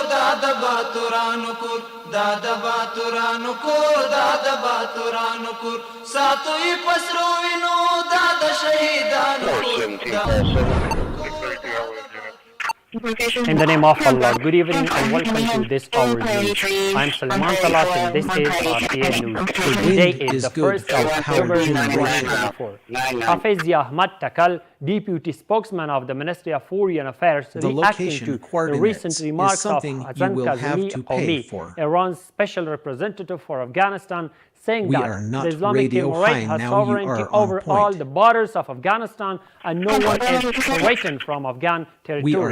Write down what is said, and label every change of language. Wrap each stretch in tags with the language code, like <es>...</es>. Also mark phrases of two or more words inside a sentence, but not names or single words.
<ps>دا د باتورانو کور دا د باتورانو کور دا د باتورانو کور ساتوي پسرو وینو دا د شهیدانو کور</ps> <en>In the name of Allah, good evening and welcome to this hour news. I'm Salman Talat and this is RTA News. Today is the 1st of October 2024. Hafiz Ahmad Takal, Deputy Spokesman of the Ministry of Foreign Affairs, reacting to the recent remarks of Hassan Kazemi Qumi, Iran's Special Representative for Afghanistan, saying that the Islamic Emirate has sovereignty over all the borders of Afghanistan and no one is threatened from Afghan territory.</en>